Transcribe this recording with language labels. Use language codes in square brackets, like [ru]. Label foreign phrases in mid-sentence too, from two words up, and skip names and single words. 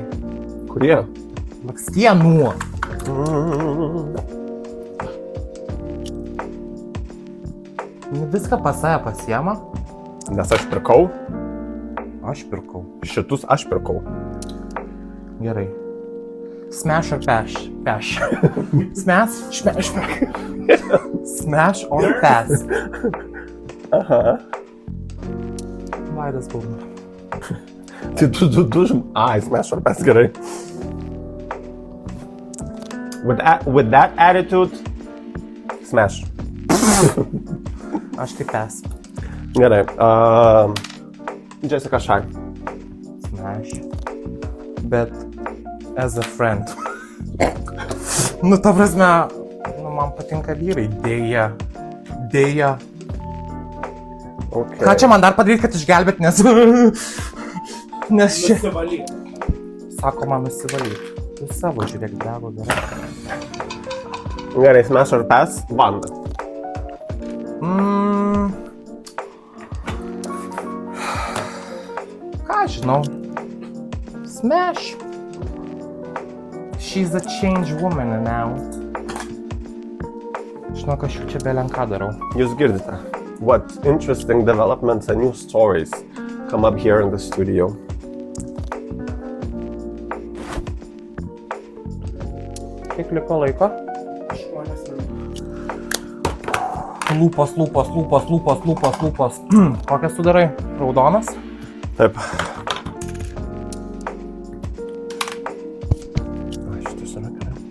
[lt] Kurie? Blakstienų. Viską pas save pasiema. Nes aš pirkau. Aš pirkau. Šitus aš pirkau. Gerai. [en] Smash or pass? Pass. Smash. Smash or pass? [lt] Aha. Vaidas būna. Tai du ai, [en] smash or pass, gerai. With that attitude, smash. [lt] Aš tai pass. Gerai. Jessica Shy. [en] Smash. Bet as a friend. [lt] Nu, ta prasme, man patinka vyrai. Deja. Okay. Ką čia man dar padaryti, kad išgelbėt, nes... Nes čia... Nusivalyk. Sako man nusivalyk. Tu savo žiūrėk, dego gerai. Gerai, [en] smash or pass, [lt] Vanda. Ką žinau? [en] Smash. She's a change woman now. [lt] Žinok, aš jau čia belenką darau. Jūs girdite. [en] What interesting developments and new stories come up here in the studio. [lt] Kiek liko laiko? 8 Lūpos. Kokias tu darai? Raudonas? Taip. Ai, šitas yra gerai.